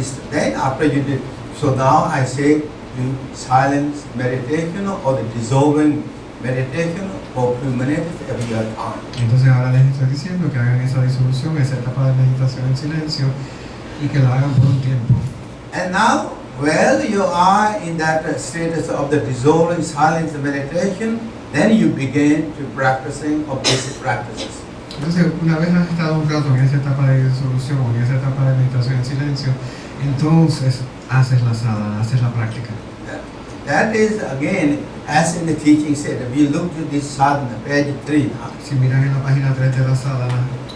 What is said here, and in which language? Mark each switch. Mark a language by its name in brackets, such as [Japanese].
[English] Then after you did, so now I say do silence meditation or the dissolving meditation for a few minutes every time. [Spanish] Entonces ahora les estoy diciendo que hagan esa disolución, esa etapa de meditación en silencio y que la hagan por un tiempo. [English] And now, while you are in that status of the dissolving silence meditation, then you begin to practicing of basic practices. [Spanish] Entonces, una vez has estado un rato en esa etapa de disolución, en esa etapa de meditación en silencio, entonces haces la sadhana, haces la práctica. [English] That is again, as in the teaching said, if you look to this sadhana, page 3 now. [Spanish] Si miran en la página 3 de la sadhana,